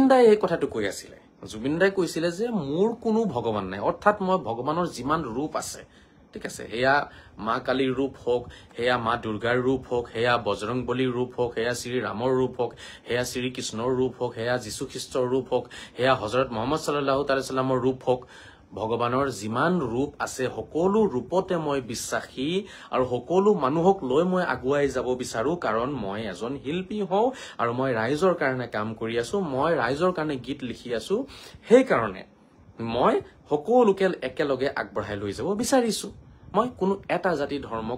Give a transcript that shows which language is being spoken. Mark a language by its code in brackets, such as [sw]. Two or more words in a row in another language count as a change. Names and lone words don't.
[as] দাই এই কথাটো কৈ আছিলে জুবিন দাই কৈছিলে যে মোৰ কোনো ভগৱান নাই অৰ্থাৎ মই ভগৱানৰ যিমান ৰূপ আছে ঠিক আছে হেয়া মা কালীৰ ৰূপ হোক হেয়া মা দুৰ্গাৰ ৰূপ হোক হেয়া বজৰং বলিৰ ৰূপ হোক হেয়া শ্ৰী ৰামৰ ৰূপ হোক হেয়া শ্ৰী কৃষ্ণৰ ৰূপ হোক হেয়া যীশু খ্ৰীষ্টৰ ৰূপ হোক হেয়া হযৰত মুহাম্মদ [ar] صلى الله تعالى سلام [as] ৰূপ হোক ভগৱানৰ যিমান ৰূপ আছে সকলো ৰূপতে মই বিশ্বাসী আৰু সকলো মানুহক লৈ মই আগুৱাই যাব বিচাৰো কাৰণ মই এজন শিল্পী হওঁ আৰু মই ৰাইজৰ কাৰণে কাম কৰি আছো মই ৰাইজৰ কাৰণে গীত লিখি আছো সেই কাৰণে মই সকলোকে একেলগে আগবঢ়াই লৈ যাব বিচাৰিছো মই কোনো এটা জাতি ধৰ্মক